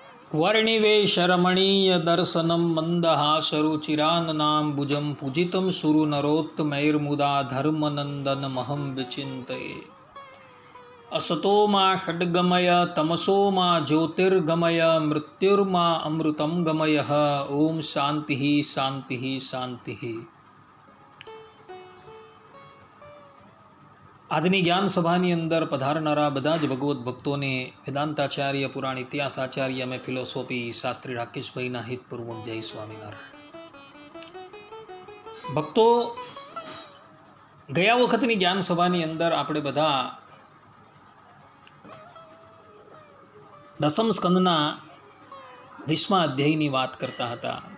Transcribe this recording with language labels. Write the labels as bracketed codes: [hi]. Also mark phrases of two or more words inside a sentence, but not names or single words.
[sa] वर्णिवेशरमणीय दर्शनं मन्दहासरुचिराननाम्बुजं पूजितं सुरनरोत्तमैर्मुदा धर्मनन्दनमहं विचिन्तये। असतो मा खड्गमय तमसो मा ज्योतिर्गमय मृत्युर्मा अमृतं गमयः। ओम शांति शांति शांति। [gu] આજની જ્ઞાન સભાની અંદર પધારનારા બધા જ ભગવત ભક્તોને વેદાંતાચાર્ય પુરાણ ઇતિહાસાચાર્ય અમે ફિલોસોફી શાસ્ત્રી રાકેશભાઈના હિતપૂર્વક જય સ્વામિનારાયણ। ભક્તો, ગયા વખતની જ્ઞાન સભાની અંદર આપણે બધા દસમ સ્કંદના 20મા અધ્યાયની વાત કરતા હતા।